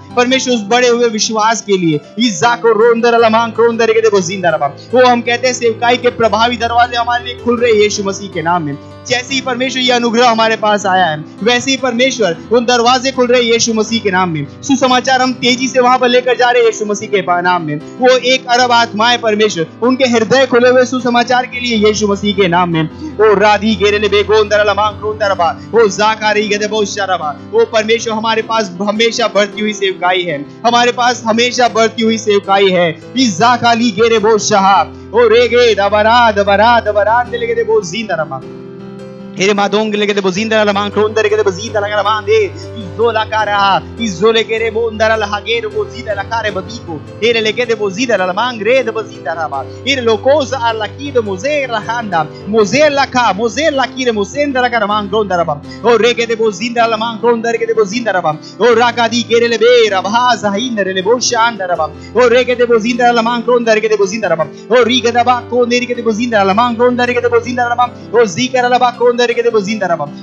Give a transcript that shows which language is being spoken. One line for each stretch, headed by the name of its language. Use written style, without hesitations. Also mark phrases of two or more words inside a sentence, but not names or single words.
Hindi: परमेश्वर, उस बड़े हुए विश्वास के लिए वो हम कहते हैं सेवकाई के प्रभावी दरवाजे हमारे लिए खुल रहे यीशु मसीह के नाम में। जैसे ही परमेश्वर ये अनुग्रह हमारे पास आया है, वैसे ही परमेश्वर उन दरवाजे खुल रहे यीशु मसीह के नाम में। सुसमाचार हम तेजी से वहां पर लेकर जा रहे यीशु मसीह के नाम में। वो 1 अरब आत्माएं परमेश्वर, उनके हृदय खुले हुए सुसमाचार के लिए यीशु मसीह के नाम में। ओ राधी गेरेले बेगोंदरला मांगरोंदरबा ओ जाकारी गदे बहुत शरबा। ओ परमेश्वर, हमारे पास हमेशा बढ़ती हुई सेवकाई है, हमारे पास हमेशा बढ़ती हुई सेवकाई है। इस जाकाली गेरे बहुत शहा ओ रेगे दबरा दबरा दबरा दिले गदे बहुत जिंदरमा Ere madong legede bozindara la man krondere gede bozida la garamande izola cara izole gere bondara la hagere bozida la care babiko ere legede bozida la man grede bozida raba ere lokosa alla kido mozer la handa mozer la ka mozer la kire mosenda la garaman krondara ba o regede bozindara la man krondere gede bozindara ba o rakadi gere le bera baza hindere le boshandara ba o regede bozindara la man krondere gede bozindara ba o rigada ba ko neri gede bozindara la man krondere gede bozindara ba o zikara la ba krondere che devo zindara